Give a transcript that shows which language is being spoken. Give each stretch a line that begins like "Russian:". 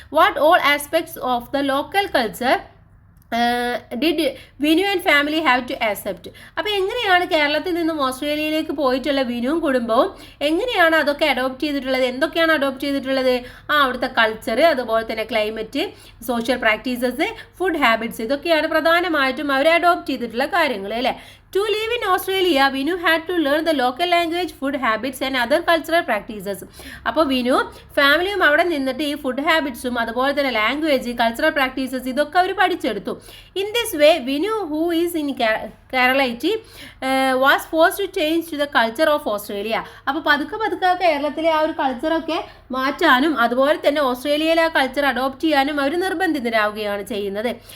English: What all aspects of the local culture did Vinu and family have to accept.
Malayalam: അപ്പോൾ എങ്ങനെയാണ് കേരളത്തിൽ നിന്നും ഓസ്ട്രേലിയയിലേക്ക് പോയിട്ടുള്ള വിനുവും കുടുംബവും എങ്ങനെയാണ് അതൊക്കെ അഡോപ്റ്റ് ചെയ്തിട്ടുള്ളത്? എന്തൊക്കെയാണ് അഡോപ്റ്റ് ചെയ്തിട്ടുള്ളത്? അവിടുത്തെ കൾച്ചർ, അതുപോലെ തന്നെ climate, social practices, food habits, ഇതൊക്കെയാണ് പ്രധാനമായിട്ടും അവർ അഡോപ്റ്റ് ചെയ്തിട്ടുള്ള കാര്യങ്ങൾ അല്ലേ.
English: To live in Australia, Vinu had to learn the local language, food habits and other cultural practices.
Malayalam: അപ്പോൾ വിനു ഫാമിലിയും അവിടെ നിന്നിട്ട് ഈ ഫുഡ് ഹാബിറ്റ്സും അതുപോലെ തന്നെ ലാംഗ്വേജ്, കൾച്ചറൽ പ്രാക്ടീസസ്, ഇതൊക്കെ അവർ പഠിച്ചെടുത്തു.
English: In this way Vinu who is in Keralite was force to change to the culture of Australia.
Malayalam: അപ്പോൾ പതുക്കെ കേരളത്തിലെ ആ ഒരു കൾച്ചറൊക്കെ മാറ്റാനും അതുപോലെ തന്നെ ഓസ്ട്രേലിയയിലെ ആ കൾച്ചർ അഡോപ്റ്റ് ചെയ്യാനും അവർ നിർബന്ധിതരാകുകയാണ് ചെയ്യുന്നത്.